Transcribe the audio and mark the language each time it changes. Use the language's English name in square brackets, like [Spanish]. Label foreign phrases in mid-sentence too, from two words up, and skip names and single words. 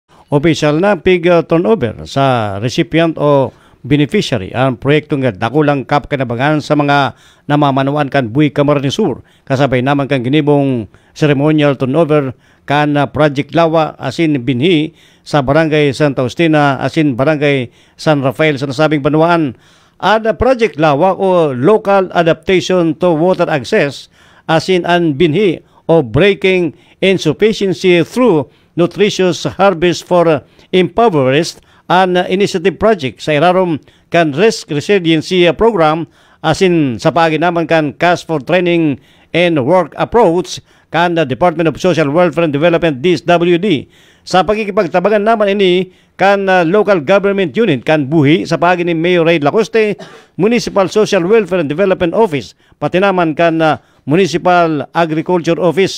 [Bikol] official na pig turnover sa recipient o beneficiary ang proyekto nga dakulang kapkinabangan sa mga namamanuan kan Buhi Camarines Sur kasabay naman kan ginibong [English] ceremonial turnover [Bikol] kan Project Lawa asin binhi sa Barangay Santa Justina asin Barangay San Rafael sa nasabing banwaan. At Project Lawa o Local Adaptation to Water Access asin ang binhi o Breaking Insufficiency through Nutritious Harvest for Impoverished an [English] initiative project [Bikol] sa irarom kan Risk Resiliency Program asin sa paagi naman kan Cash for Training and Work Approach kan Department of Social Welfare and Development DSWD. Sa pagkikipagtabangan naman ini kan [English] local government unit [Bikol] kan Buhi sa paagi ni Mayor Ray Lacoste, Municipal Social Welfare and Development Office, pati naman kan Municipal Agriculture Office.